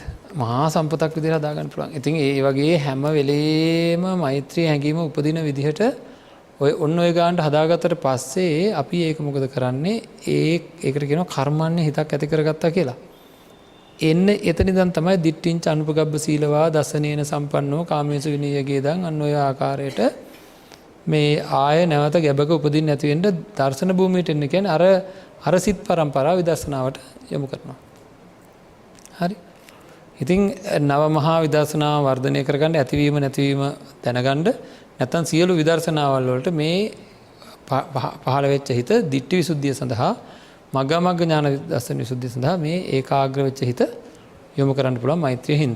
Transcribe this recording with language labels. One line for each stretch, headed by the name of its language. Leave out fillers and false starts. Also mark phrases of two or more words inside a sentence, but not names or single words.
Sinhala: මහා සම්පතක් විදිහට හදාගන්න පුළුවන්. ඉතින් ඒ වගේ හැම වෙලේම මෛත්‍රී හැඟීම උපදින විදිහට ඔන්න ඔය ගානට හදාගත්තට පස්සේ අපි ඒක මොකද කරන්නේ? ඒකට කියනවා කර්මන්නේ හිතක් ඇති කරගත්තා කියලා. එන්න එතනින්දන් තමයි
Pali: දිට්ඨිංච අනුපගබ්බ සීලවා දසනේන සම්පන්නෝ කාමේසු විනීයගේ
Sinhala: දන් අන්න ඔය ආකාරයට මේ ආය නැවත ගැබක උපදින්න නැති වෙන්න දර්ශන භූමියට එන්න කියන්නේ අර සිත් පරම්පරාව විදර්ශනාවට යොමු කරනවා. හරි. ඉතින් නව මහා විදර්ශනාව වර්ධනය කරගන්න ඇතිවීම නැතිවීම දැනගන්න නැත්නම් සියලු විදර්ශනාවල් වලට මේ පහළ වෙච්ච හිත දිට්ඨි විසුද්ධිය සඳහා මග්ගමග්ග ඥාන දර්ශන විසුද්ධිය සඳහා මේ ඒකාග්‍ර වෙච්ච හිත යොමු කරන්න පුළුවන් මෛත්‍රිය හින්දා.